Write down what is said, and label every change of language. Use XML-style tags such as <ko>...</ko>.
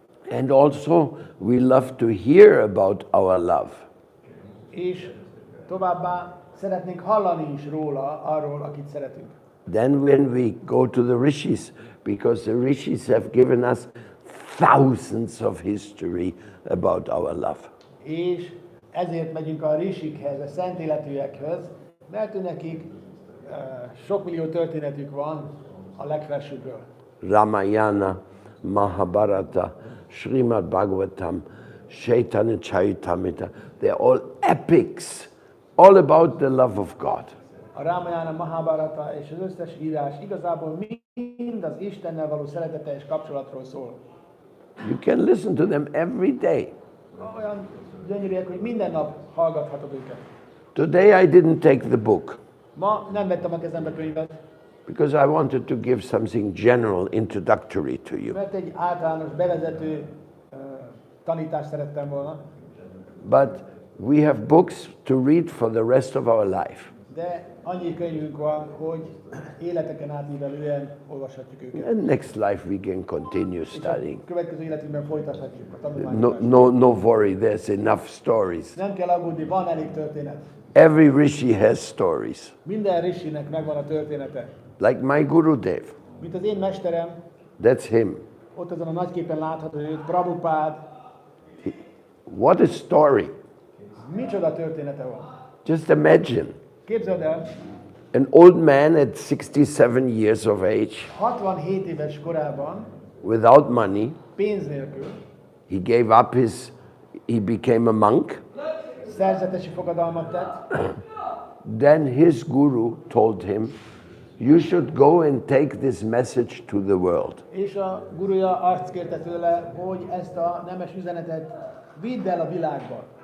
<en>And also, we love to hear about our love.</en> <hu>És továbbá szeretnénk hallani is róla, arról, akit szeretünk.</hu> <en>Then when we go to the rishis, because the rishis have given us thousands of history about our love.</en> <hu>És ezért megyünk a rishikhez, a szent életűekhez, mert ő nekik sok millió történetük van a legfelsőbbről.</hu> <en>Ramayana, Mahabharata, Srimad Bhagavatam, Chaitanya Charitamrita, they're all epics, all about the love of God.</en> <hu>A Ramayana, Mahabharata és az összes írás igazából mind az Istennel való szereteteljes kapcsolatról szól.</hu> <en>You can listen to them every day.</en> <hu>Olyan gyönyörűek, hogy minden nap hallgathatod őket.</hu> <en>Today I didn't take the book</en> <hu>Ma nem vettem a kezembe könyvet,</hu> <en>because I wanted to give something general, introductory to you.</en> <hu>mert egy általános bevezető tanítást szerettem volna.</hu> <en>But we have books to read for the rest of our life.</en> <hu>De annyi könyvünk van, hogy életeken átívelően olvashatjuk őket.</hu> <en>And next life we can continue</en> <hu>És a</hu> <en>studying.</en> <hu>következő életünkben folytathatjuk a tanulmányokat.</hu> <en>No worry, there's enough stories.</en> <hu>Nem kell aggódni, van elég történet.</hu> <en>Every rishi has stories.</en> <hu>Minden rishinek megvan a története.</hu> <en>Like my Gurudev,</en> <hu>Mint az én mesterem,</hu> <en>that's him.</en> <hu>ott azon a nagyképen látható, hogy Prabhupád,</hu> <en>What a story.</en> <hu>micsoda története van.</hu> <en>Just imagine</en> <hu>Képzeld el,</hu> <en>an old man at 67 years of age,</en> <hu>67 éves korában,</hu> <en>without money,</en> <hu>pénz nélkül,</hu> <en>he gave up he became a monk.</en> <hu>szerzetesi fogadalmat tett,</hu> <en>Then his guru told him, you should go and take this message to the world.</en> <hu>és a guruja azt kérte tőle, hogy ezt a nemes üzenetet vidd el a világba.</hu>